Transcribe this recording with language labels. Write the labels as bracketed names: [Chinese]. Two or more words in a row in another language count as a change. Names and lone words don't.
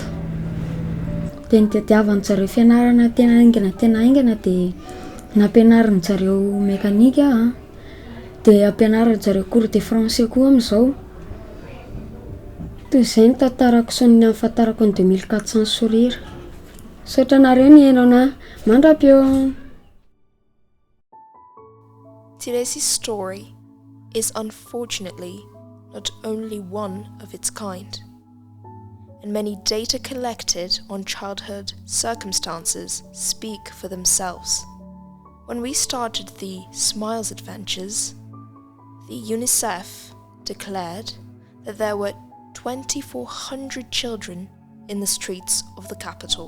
[Malagasy] De ny tadiavan'ny zareo fianarana tena aingana de nampianarin'ny zareo mekanika de ampianarin'ny zareo [French] cours de français [Malagasy] koa amin'izao. Toy izay ny tantarako sy ny ahafantarako ny 2400 sourire. Saotra nareo ny hainao na mandra-peo. [English] Tsiresy's story is unfortunately not only one of its kind, and many data collected on childhood circumstances speak for themselves. When we started the Smiles Adventures, the UNICEF declared that there were 2,400 children in the streets of the capital.